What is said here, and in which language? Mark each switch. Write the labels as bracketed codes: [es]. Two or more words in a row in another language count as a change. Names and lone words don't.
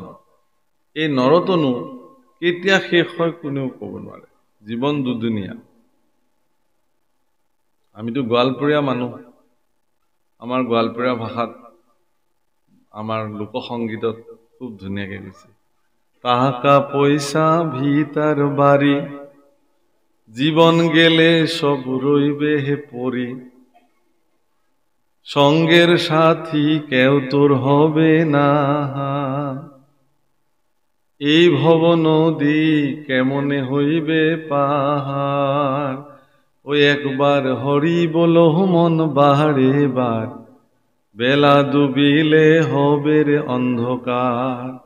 [as] এই নৰতনু কেতিয়া শেষ হয় কোনেও ক'ব নোৱাৰে। জীৱন দুদিনীয়া। আমিতো গোৱালপৰীয়া মানুহ। আমাৰ গোৱালপৰীয়া ভাষাত আমাৰ লোকসংগীতত খুব ধুনীয়াকে গৈছে, [bn] টাকা পয়সা ভিতার বাড়ি জীবন গেলে সব রইবে হে পরি, সঙ্গের সাথী কেউ তোর হবে না, এই ভব নদী কেমনে হইবে পাহাড়, ওই একবার হরি বলো মন বাহারে বার, বেলা ডুবিলে হবে রে অন্ধকার,